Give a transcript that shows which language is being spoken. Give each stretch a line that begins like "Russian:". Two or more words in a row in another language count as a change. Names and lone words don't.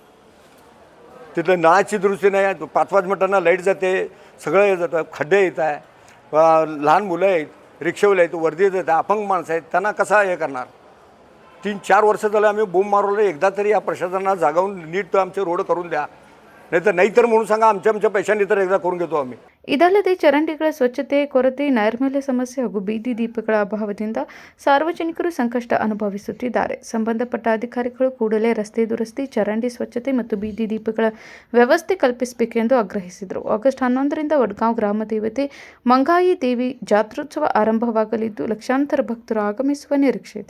Marathi: तिथलं नळाची दुरुस्ती नाही, 5-5 मिनिटांना लाईट जाते, सगळं हे जातं, खड्डे येत आहे, लहान मुलं आहेत, रिक्षावाले आहेत, वर्दी येत आहे, अपंग माणसं आहेत, त्यांना कसं हे करणार. 3-4 वर्ष झालं आम्ही बोंब मारवलं. एकदा तरी या प्रशासनाला जागावून नीट आमचे रोड करून द्या, नाहीतर म्हणून सांगा आमच्या पैशांनी तर एकदा करून घेतो आम्ही.
Kannada: ಇದಲ್ಲದೆ ಚರಂಡಿಗಳ ಸ್ವಚ್ಛತೆ ಕೊರತೆ, ನೈರ್ಮಲ್ಯ ಸಮಸ್ಯೆ ಹಾಗೂ ಬೀದಿ ದೀಪಗಳ ಅಭಾವದಿಂದ ಸಾರ್ವಜನಿಕರು ಸಂಕಷ್ಟ ಅನುಭವಿಸುತ್ತಿದ್ದಾರೆ. ಸಂಬಂಧಪಟ್ಟ ಅಧಿಕಾರಿಗಳು ಕೂಡಲೇ ರಸ್ತೆ ದುರಸ್ತಿ, ಚರಂಡಿ ಸ್ವಚ್ಛತೆ ಮತ್ತು ಬೀದಿ ದೀಪಗಳ ವ್ಯವಸ್ಥೆ ಕಲ್ಪಿಸಬೇಕೆಂದು ಆಗ್ರಹಿಸಿದರು. ಆಗಸ್ಟ್ 11ರಿಂದ ವಡಗಾಂವ್ ಗ್ರಾಮ ದೇವತೆ ಮಂಗಾಯಿ ದೇವಿ ಜಾತ್ರೋತ್ಸವ ಆರಂಭವಾಗಲಿದ್ದು, ಲಕ್ಷಾಂತರ ಭಕ್ತರು ಆಗಮಿಸುವ ನಿರೀಕ್ಷೆ ಇದೆ.